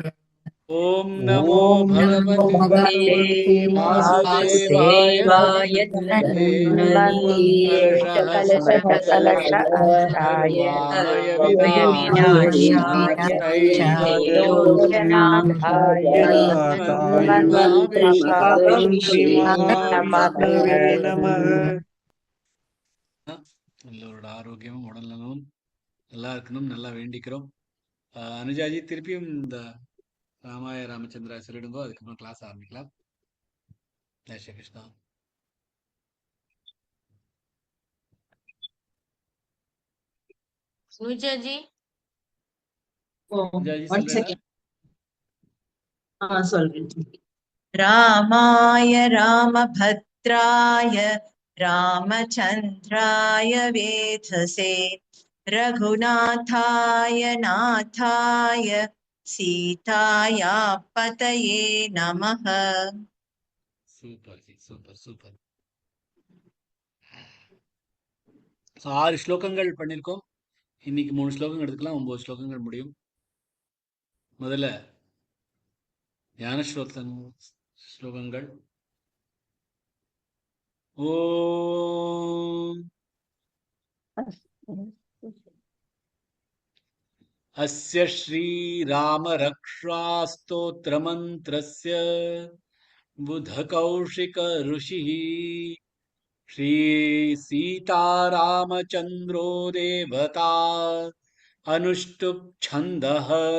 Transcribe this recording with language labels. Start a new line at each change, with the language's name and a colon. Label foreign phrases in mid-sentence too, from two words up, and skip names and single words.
Sanskrit: ॐ नमो भगवते वासुदेवाय धन्वन्तये भूतकलशहस्ताय सर्वामय विनाशाय त्रैलोक्यनाथाय धन्वन्तरिमाविष्णवे नमः।
Tamil: எல்லோரோட ஆரோக்கியமும் உடல்நலமும் நல்லா இருக்கணும், நல்லா வேண்டிக்கிறோம். அனுஜாஜி திருப்பியும் இந்த
Sanskrit: रामाय रामचन्द्र
Tamil: சொல்லிடுங்கோ, அதுக்கப்புறம் கிளாஸ் ஆரம்பிக்கலாம்.
Hindi: जय श्री कृष्णा.
Tamil: நுஜாஜி அனுஜாஜி
English: One
Tamil: சொல்றேடா. second. சொல்றேன்.
Sanskrit: रामाय रामभद्राय रामचन्द्राय वेधसे रघुनाथाय नाथाय सीताया पतये नमः।
Tamil: சூப்பர் ஜி, சூப்பர் சூப்பர். 6 ஸ்லோகங்கள் பண்ணிருக்கோம். இன்னைக்கு 3 ஸ்லோகங்கள் எடுத்துக்கலாம், 9 ஸ்லோகங்கள் முடியும். முதல்ல ஞான ஸ்லோகங்கள்.
Sanskrit: ஓம் अस्य श्रीरामरक्षास्तोत्रमन्त्रस्य बुधकौशिकऋषिः श्रीसीतारामचन्द्रो देवता अनुष्टुप् छन्दः